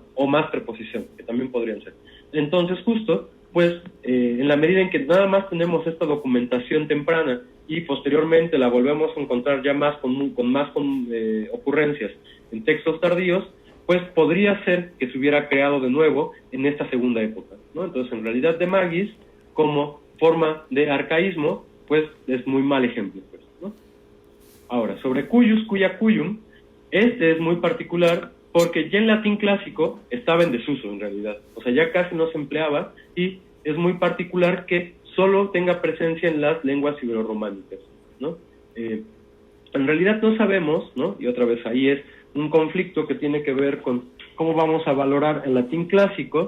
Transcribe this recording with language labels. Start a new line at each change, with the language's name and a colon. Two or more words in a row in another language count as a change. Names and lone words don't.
Spanish: O más preposición, que también podrían ser. Entonces, justo, pues, en la medida en que nada más tenemos esta documentación temprana y posteriormente la volvemos a encontrar ya más con ocurrencias en textos tardíos, pues podría ser que se hubiera creado de nuevo en esta segunda época, ¿no? Entonces, en realidad,
Latin: de magis,
Spanish: como forma de arcaísmo, pues es muy mal ejemplo, pues, ¿no? Ahora, sobre
Latin: cuius, cuia, cuium,
Spanish: este es muy particular porque ya en latín clásico estaba en desuso, en realidad. O sea, ya casi no se empleaba y es muy particular que solo tenga presencia en las lenguas iberorrománicas, ¿no? En realidad no sabemos, ¿no? Y otra vez ahí es un conflicto que tiene que ver con cómo vamos a valorar el latín clásico.